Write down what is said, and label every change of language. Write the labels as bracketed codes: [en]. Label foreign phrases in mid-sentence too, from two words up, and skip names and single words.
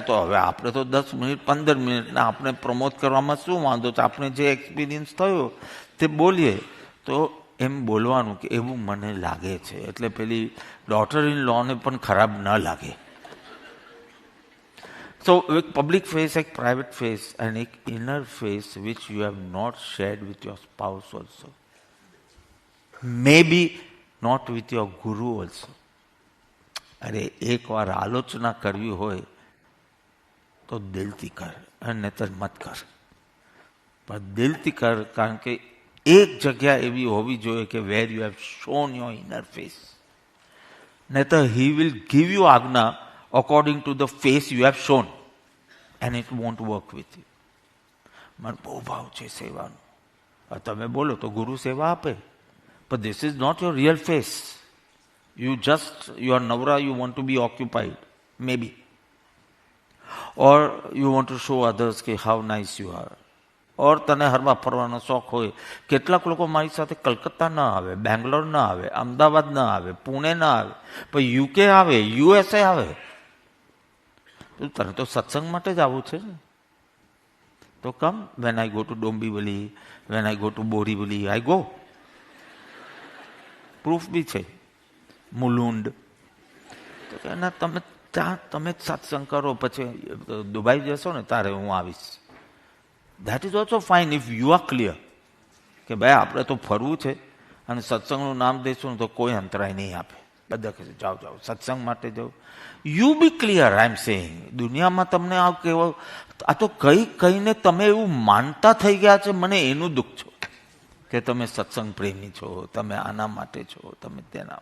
[gu] તો હવે આપણે તો 10 મિનિટ 15 મિનિટના આપણે પ્રમોટ કરવામાં શું વાંધો છે? આપણે જે એક્સપિરિયન્સ થયો તે બોલીએ તો એમ બોલવાનું કે એવું મને લાગે છે. એટલે પેલી [en] daughter in lawne [gu] પણ ખરાબ ન લાગે. [en] So, એક public face, એક private face and એક inner face which you have not shared with your spouse also. Maybe not with your guru also. [gu] અરે એકવાર આલોચના કરવી હોય તો દિલથી કર, અને નહીતર મત કર. પણ દિલથી કર, કારણ કે એક જગ્યા એવી હોવી જોઈએ કે [en] where you have shown your inner face. નહીતર he will give you આજ્ઞા according to the face you have shown, and it won't work with you. [gu] મને બહુ ભાવ છે સેવાનો. તમે બોલો તો ગુરુ સેવા આપે, [en] but this is not your real face. You are navra, you want to be occupied, maybe. Or you want to show others કે how nice you are. [gu] Or તને હરવા ફરવાનો શોખ હોય. કેટલાક લોકો મારી સાથે કલકત્તા ના આવે, બેંગ્લોર ના આવે, અમદાવાદ ના આવે, પુણે ના આવે, પણ યુકે આવે, યુએસએ આવે. તને તો સત્સંગ માટે જ આવવું છે ને. તો કમ, [en] when I go to Dombivli, when I go to Borivali, I go. [gu] પ્રૂફ બી છે. મુલુંડ. તો કે ના, તમે ત્યાં તમે જ સત્સંગ કરો, પછી દુબઈ જશો ને તારે હું આવીશ. [en] That is also fine if you are clear [gu] કે ભાઈ આપણે તો ફરવું છે અને સત્સંગનું નામ દઈશું ને તો કોઈ અંતરાય નહીં આપે. બધા કહે જાઓ જાઓ સત્સંગ માટે જાઓ. [en] You be clear, I am saying. [gu] દુનિયામાં તમને આ કેવો, આ તો કહીને તમે એવું માનતા થઈ ગયા છે, મને એનું દુઃખ છો કે તમે સત્સંગ પ્રેમી છો, તમે આના માટે છો, તમે તેના.